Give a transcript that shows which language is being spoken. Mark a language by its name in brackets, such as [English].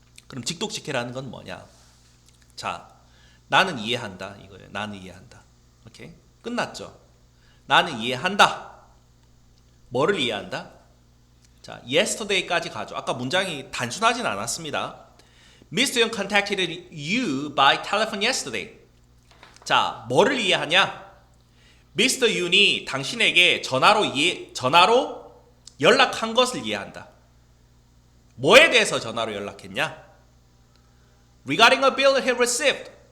[Korean] 그럼 직독직해라는 건 뭐냐? 자, 나는 이해한다 이거예요. 나는 이해한다. 오케이? 끝났죠? 나는 이해한다. 뭐를 이해한다? 자, yesterday까지 가죠. 아까 문장이 단순하진 않았습니다. [English] Mr. Young contacted you by telephone yesterday. [Korean] 자, 뭐를 이해하냐? Mr. Yoon이 당신에게 전화로 연락한 것을 이해한다. 뭐에 대해서 전화로 연락했냐? [English] Regarding a bill he received.